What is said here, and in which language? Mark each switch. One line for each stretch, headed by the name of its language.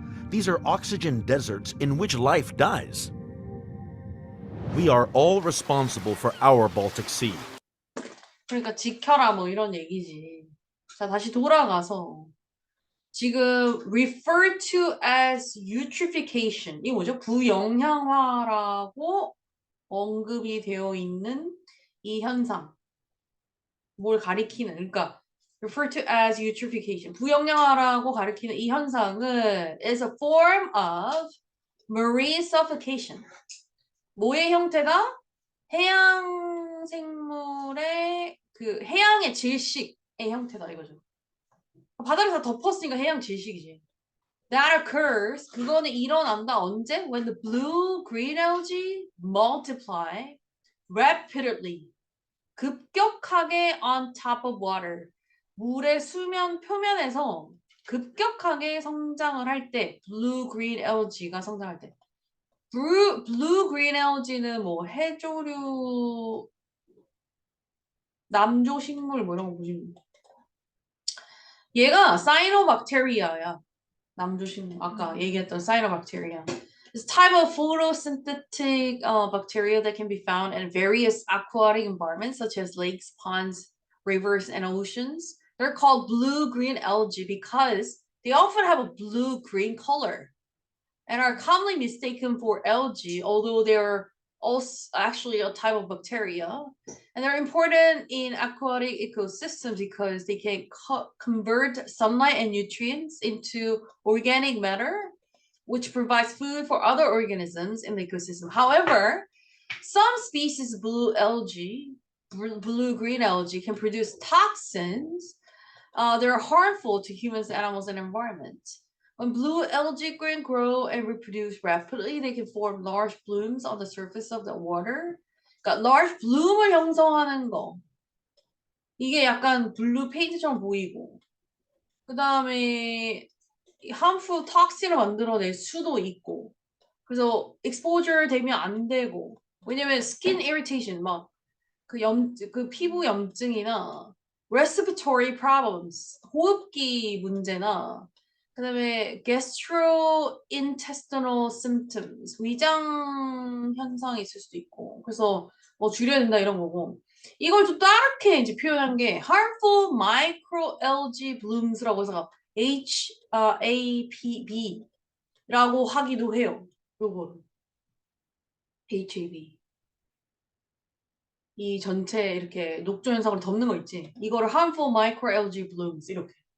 English: These are oxygen deserts in which life dies. We are all responsible for our Baltic Sea.
Korean: 그러니까 지켜라 뭐 이런 얘기지. 자, 다시 돌아가서 지금
English: refer to as eutrophication.
Korean: 이 뭐죠? 부영양화라고 언급이 되어 있는 이 현상. 뭘 가리키는, 그러니까
English: refer to as eutrophication.
Korean: 부영양화라고 가리키는 이 현상은
English: is a form of marine suffocation.
Korean: 뭐의 형태다? 해양 생물의 그 해양의 질식의 형태다 이거죠. 바다를 다 덮었으니까 해양 질식이지.
English: That occurs.
Korean: 그거는 일어난다. 언제?
English: When the blue-green algae multiply rapidly.
Korean: 급격하게
English: on top of water.
Korean: 물의 수면 표면에서 급격하게 성장을 할 때 blue-green algae가 성장할 때. blue-green algae는 뭐 해조류, 남조식물 뭐 이런 거 보시면 얘가 사이노박테리아야. 남조식물 아까 얘기했던 cyanobacteria.
English: This type of photosynthetic bacteria that can be found in various aquatic environments such as lakes, ponds, rivers, and oceans. They're called blue-green algae because they often have a blue-green color and are commonly mistaken for algae, although they're also actually a type of bacteria. And they're important in aquatic ecosystems because they can convert sunlight and nutrients into organic matter, which provides food for other organisms in the ecosystem. However, some species of blue-green algae can produce toxins that are harmful to humans, animals, and environment. When blue algae grow and reproduce rapidly, they can form large blooms on the surface of the water.
Korean: 그러니까 large bloom을 형성하는 거. 이게 약간 블루 페인트처럼 보이고. 그 다음에 harmful toxin을 만들어낼 수도 있고. 그래서 exposure 되면 안 되고. 왜냐면 skin irritation, 막 그 피부 염증이나 respiratory problems, 호흡기 문제나 그다음에 gastrointestinal symptoms, 위장 현상이 있을 수도 있고. 그래서 뭐 줄여야 된다 이런 거고. 이걸 좀 다르게 이제 표현한 게 harmful microalgae blooms라고 해서 HAB라고 하기도 해요. 요거를 HAB. 이 전체 이렇게 녹조 현상을 덮는 거 있지. 이거를 harmful microalgae blooms 이렇게.